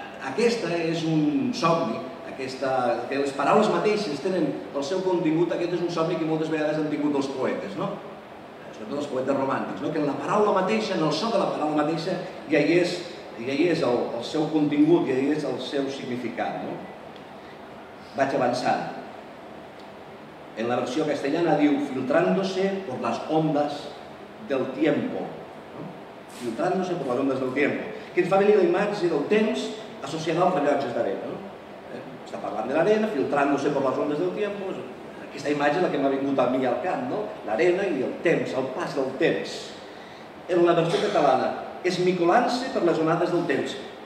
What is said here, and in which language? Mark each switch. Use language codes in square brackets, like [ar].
[ca] Aquesta és un somni, que les paraules mateixes tenen el seu contingut, aquest és un somni que moltes vegades han tingut els poetes, no? Sobretot els poetes romàntics, que en la paraula mateixa, en el so de la paraula mateixa, ja hi és el seu contingut, ja hi és el seu significat. Vaig avançant. En la versió castellana diu [es] filtrándose por las ondas del tiempo. Filtrándose por las ondas del tiempo. [ca] Que ens fa venir la imatge del temps associada als rellotges d'arena. Està parlant de l'arena, [es] filtrándose por las ondas del tiempo. [ca] Aquesta imatge és la que m'ha vingut a mi al cap, l'arena i el temps, el pas del temps. En la versió catalana, esmicolant-se per les onades del temps.